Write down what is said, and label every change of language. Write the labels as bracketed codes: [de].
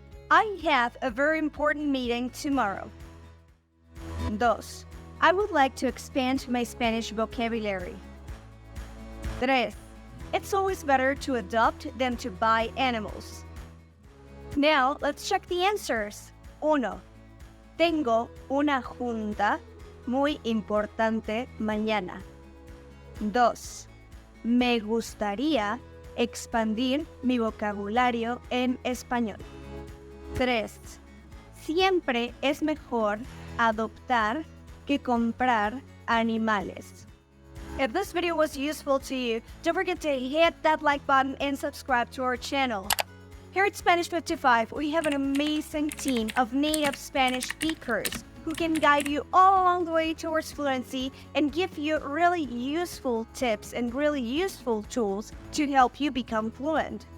[en] I have a very important meeting tomorrow. 2. I would like to expand my Spanish vocabulary. 3. It's always better to adopt than to buy animals. Now, let's check the answers. 1. [es] Tengo una junta muy importante mañana. 2. Me gustaría expandir mi vocabulario en español. 3. Siempre es mejor adoptar que comprar animales. [en] If this video was useful to you, don't forget to hit that like button and subscribe to our channel. Here at Spanish 55, we have an amazing team of native Spanish speakers who can guide you all along the way towards fluency and give you really useful tips and really useful tools to help you become fluent.